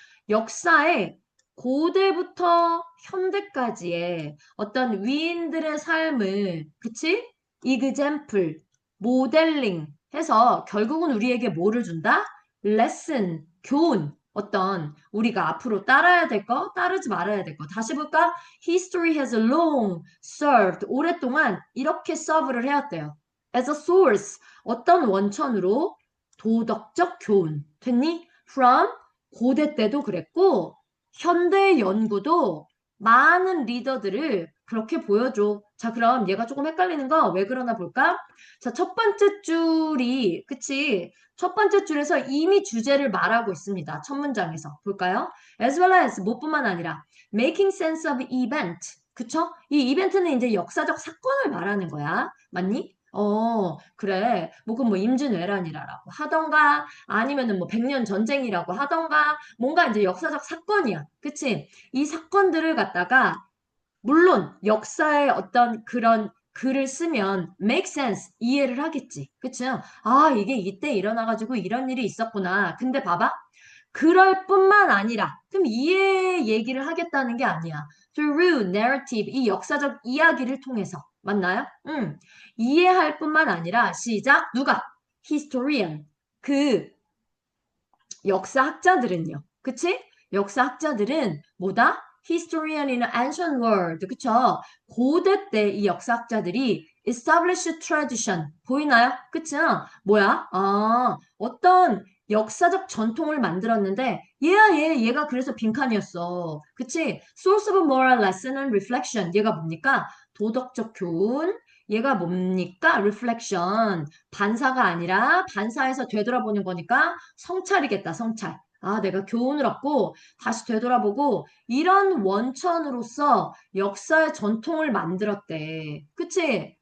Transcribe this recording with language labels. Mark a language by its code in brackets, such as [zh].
[ko] 역사에 고대부터 현대까지의 어떤 위인들의 삶을, 그치? 이그젬플, 모델링 해서 결국은 우리에게 뭐를 준다? 레슨, 교훈, 어떤 우리가 앞으로 따라야 될 거, 따르지 말아야 될 거. 다시 볼까? [en] History has long served. [ko] 오랫동안 이렇게 서브를 해왔대요. [en] As a source, [ko] 어떤 원천으로 도덕적 교훈. 됐니? From 고대 때도 그랬고, 현대 연구도 많은 리더들을 그렇게 보여줘. 자, 그럼 얘가 조금 헷갈리는 거 왜 그러나 볼까? 자, 첫 번째 줄이, 그치? 첫 번째 줄에서 이미 주제를 말하고 있습니다. 첫 문장에서. 볼까요? [en] As well as, [ko] 뭐뿐만 아니라, [en] making sense of event. [ko] 그쵸? 이 이벤트는 이제 역사적 사건을 말하는 거야. 맞니? 그래. 뭐, 그럼 뭐, 임진왜란이라고 하던가, 아니면은 뭐, 백년 전쟁이라고 하던가, 뭔가 이제 역사적 사건이야. 그치? 이 사건들을 갖다가, 물론, 역사의 어떤 그런 글을 쓰면 make sense, 이해를 하겠지. 그치? 아, 이게 이때 일어나가지고 이런 일이 있었구나. 근데 봐봐. 그럴 뿐만 아니라, 그럼 이해 얘기를 하겠다는 게 아니야. [en] Through narrative, [ko] 이 역사적 이야기를 통해서. 맞나요? 응. 이해할 뿐만 아니라, 시작, 누가? historian. 그 역사학자들은요. 그치? 역사학자들은 뭐다? historian이나 ancient world. 그쵸? 고대 때 이 역사학자들이 [en] establish tradition. [ko] 보이나요? 그쵸? 뭐야? 아, 어떤 역사적 전통을 만들었는데 얘가 그래서 빈칸이었어. 그치? [en] source of moral lesson and reflection. [ko] 얘가 뭡니까? 도덕적 교훈. 얘가 뭡니까? [en] reflection. [ko] 반사가 아니라 반사해서 되돌아보는 거니까 성찰이겠다, 성찰. 아, 내가 교훈을 얻고 다시 되돌아보고 이런 원천으로서 역사의 전통을 만들었대. 그치?